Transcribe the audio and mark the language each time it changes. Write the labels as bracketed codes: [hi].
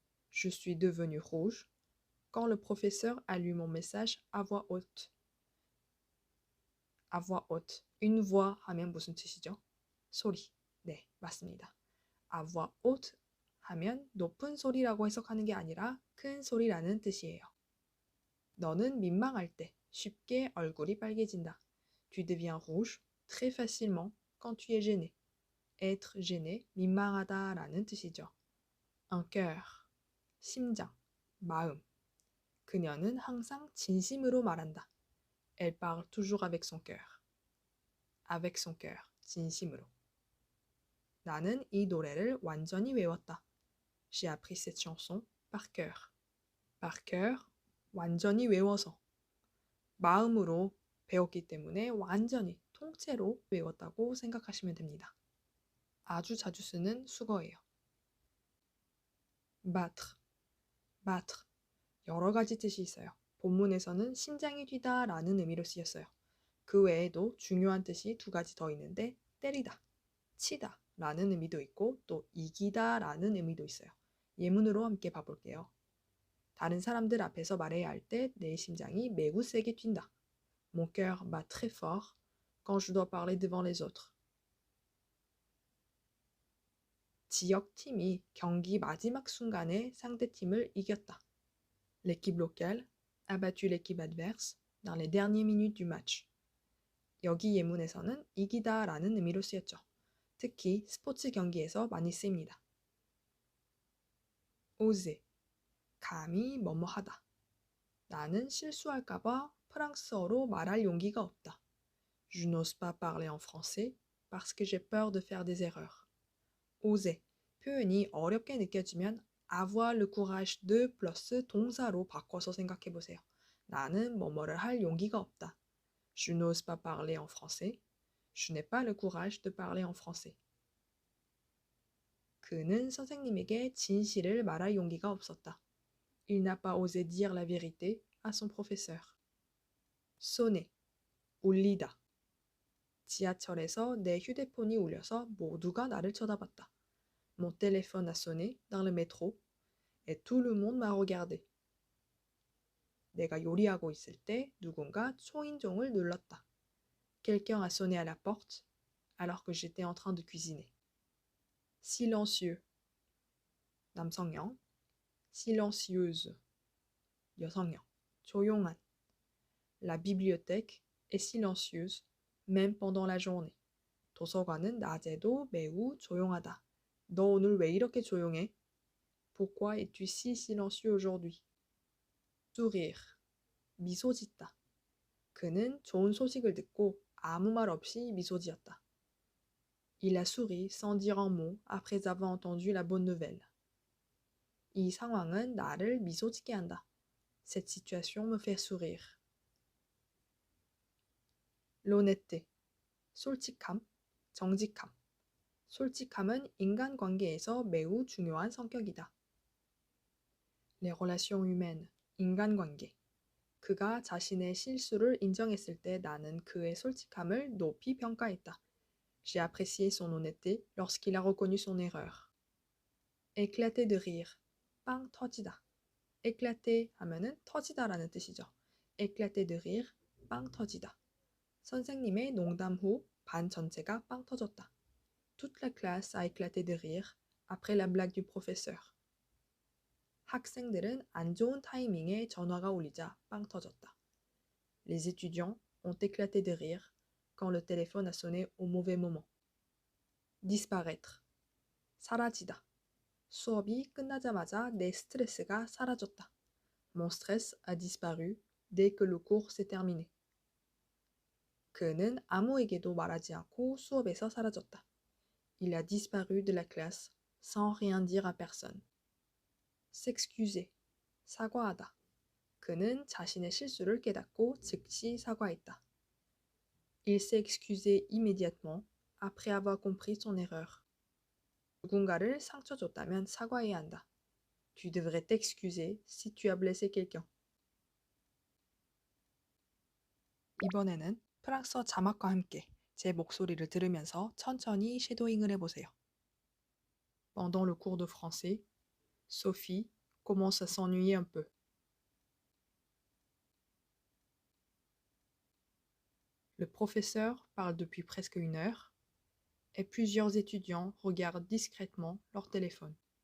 [fr] Je suis devenu rouge quand le professeur a lu mon message à voix haute. À voix haute. [ko] Une voix 하면 무슨 뜻이죠? 소리. 네, 맞습니다. [fr] À voix haute [ko] 하면 높은 소리라고 해석하는 게 아니라 큰 소리라는 뜻이에요. 너는 민망할 때 쉽게 얼굴이 빨개진다. [fr] Tu deviens rouge très facilement quand tu es gêné. [ko] Être gêné, 민망하다라는 뜻이죠. Un cœur, 심장, 마음. 그녀는 항상 진심으로 말한다. [fr] Elle parle toujours avec son cœur. Avec son cœur, 진심으로. [ko] 나는 이 노래를 완전히 외웠다. [fr] J'ai appris cette chanson par cœur. Par cœur, 완전히 외워서. [ko] 마음으로 배웠기 때문에 완전히 통째로 외웠다고 생각하시면 됩니다. 아주 자주 쓰는 수거예요. battre, battre. 여러 가지 뜻이 있어요. 본문에서는 심장이 뛰다 라는 의미로 쓰였어요. 그 외에도 중요한 뜻이 두 가지 더 있는데 때리다, 치다 라는 의미도 있고 또 이기다 라는 의미도 있어요. 예문으로 함께 봐볼게요. 다른 사람들 앞에서 말해야 할 때 내 심장이 매우 세게 뛴다. [fr] Mon cœur bat très fort quand je dois parler devant les autres. [ko] 지역팀이 경기 마지막 순간에 상대팀을 이겼다. [fr] L'équipe locale a battu l'équipe adverse dans les dernières minutes du match. [ko] 여기 예문에서는 이기다 라는 의미로 쓰였죠. 특히 스포츠 경기에서 많이 쓰입니다. oser, 감히 뭐뭐 하다. 나는 실수할까봐 프랑스어로 말할 용기가 없다. [fr] Je n'ose pas parler en français parce que j'ai peur de faire des erreurs. [ko] oser, 표현이 어렵게 느껴지면 [fr] avoir le courage de [ko] 플러스 동사로 바꿔서 생각해 보세요. 나는 뭐뭐를 할 용기가 없다. [fr] Je n'ose pas parler en français. Je n'ai pas le courage de parler en français. [ko] 그는 선생님에게 진실을 말할 용기가 없었다. [fr] Il n'a pas osé dire la vérité à son professeur. [ko] sonner, 울리다. 지하철에서 내 휴대폰이 울려서 모두가 나를 쳐다봤다. [fr] Mon téléphone a sonné dans le métro et tout le monde m'a regardé. [ko] 내가 요리하고 있을 때 누군가 초인종을 눌렀다. [fr] Quelqu'un a sonné à la porte alors que j'étais en train de cuisiner. [ko] silencieux, 남성형. silencieuse, 여성형. 조용한. [fr] La bibliothèque est silencieuse même pendant la journée. [ko] 도서관은 낮에도 매우 조용하다. 너 오늘 왜 이렇게 조용해? [fr] Pourquoi es-tu si silencieux aujourd'hui? [ko] sourire, 미소 짓다. 그는 좋은 소식을 듣고 아무 말 없이 미소 지었다. [fr] Il a souri sans dire un mot après avoir entendu la bonne nouvelle. [ko] 이 상황은 나를 미소 짓게 한다. [fr] Cette situation me fait sourire. [ko] l'honnêteté, 솔직함, 정직함. 솔직함은 인간관계에서 매우 중요한 성격이다. Les relations humaines, 인간관계. 그가 자신의 실수를 인정했을 때 나는 그의 솔직함을 높이 평가했다. [fr] J'ai apprécié son honnêteté lorsqu'il a reconnu son erreur. [ko] éclater de rire, 빵 터지다. éclater 하면은 터지다라는 뜻이죠. éclater de rire, 빵 터지다. 선생님의 농담 후 반 전체가 빵 터졌다. [fr] Toute la classe a éclaté de rire après la blague du professeur. [ko] 학생들은 안 좋은 타이밍에 전화가 울리자 빵 터졌다. [fr] Les étudiants ont éclaté de rire quand le téléphone a sonné au mauvais moment. [ko] disparaître, 사라지다. 수업이 끝나자마자 내 스트레스가 사라졌다. [fr] Mon stress a disparu dès que le cours s'est terminé. [ko] 그는 아무에게도 말하지 않고 수업에서 사라졌다. [fr] Il a disparu de la classe sans rien dire à personne. [ko] s'excuser, 사과하다. 그는 자신의 실수를 깨닫고 즉시 사과했다. [fr] Il s'est excusé immédiatement après avoir compris son erreur. [ko] 누군가를 상처 줬다면 사과해야 한다. [fr] Tu devrais t'excuser si tu as blessé quelqu'un. [ko] 이번에는 프랑스어 자막과 함께 제 목소리를 들으면서 천천히 쉐도잉을 해보세요. [fr] Pendant le cours de français, Sophie commence à s'ennuyer un peu. Le professeur parle depuis presque une heure et plusieurs étudiants regardent discrètement leur téléphone.